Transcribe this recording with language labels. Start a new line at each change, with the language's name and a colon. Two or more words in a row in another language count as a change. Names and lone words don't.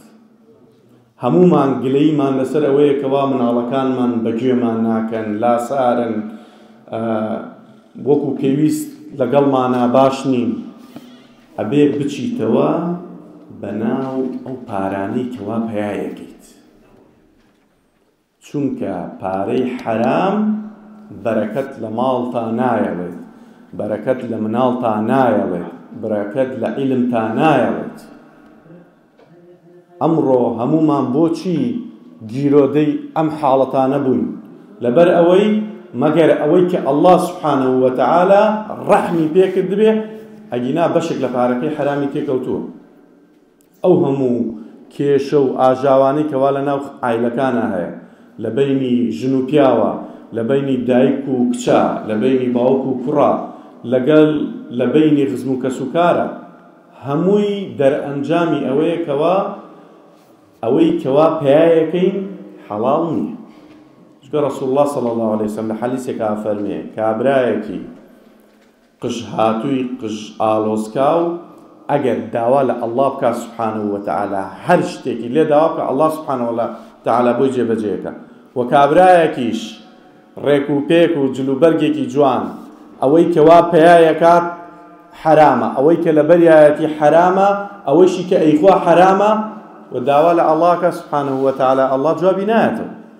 Central Kurdish: هەمومان گلەیمان لەسەر ئەوەیە کەوا مناڵەکانمان بەگوێمان ناکەن لاسارن وەکو پێویست لەگەڵمانە باش نین ئەبێ بچیتەوە بەناو ئەو پارانەی کەوا پەیایەکەیت چونکە پارەی حرام بەرەکەت لە ماڵتا نایەڵێت بەرەکەت لە مناڵتا نایەڵێت بەرەکەت لە عیلمتا نایەڵێت. ئەمڕۆ هەمومان بۆچی گیرۆدەی ئەم حاڵەتانە بووین؟ لەبەر ئەوەی مەگەر ئەوەی کە
Arabic: الله سبحانه وتعالى
Central Kurdish: ڕەحمی پێکرد بێ ئەگینا بەشێک لە پارەکەی حرامی تێکەوتووە. ئەو هەموو کێشە و ئاژاوانەی کەوا لە ناو عایلەکانە هەیە لە بەینی ژن و پیاوە لە بەینی دایک و کچە لە بەینی باوک و کوڕە لەگەڵ لە بەینی خزم و کەسوکارە هەمووی دەرئەنجامی ئەوەیە کەوا ئەوەی کەوا پەیایەکەین حەڵاڵ نییە. چونکە
Arabic: ڕەسوڵ الله صلی الله عليه وسلم
Central Kurdish: لە حەدیثێکا فەرمێ کابرایەکی قژ هاتووی قژ ئالۆزکاو ئەگەر داوا لە الله بکات
Arabic: سبحانه وتعالى
Central Kurdish: هەر شتێکی لێ داوا بکە
Arabic: الله سبحانه وتعالى
Central Kurdish: بۆی جێبەجێەکە. و کابرایەکیش ڕێک و پێک و جلوبەرگێکی جوان ئەوەی کەوا پەیایەکات حرامە ئەوەی کە لە بەریایەتی حرامە ئەوەیشی کە ئەیخوا حرامە و داوا لە ئەڵڵاکە
Arabic: سبحانه وتعالى
Central Kurdish: ئەڵڵا جوابی نایەتەوە.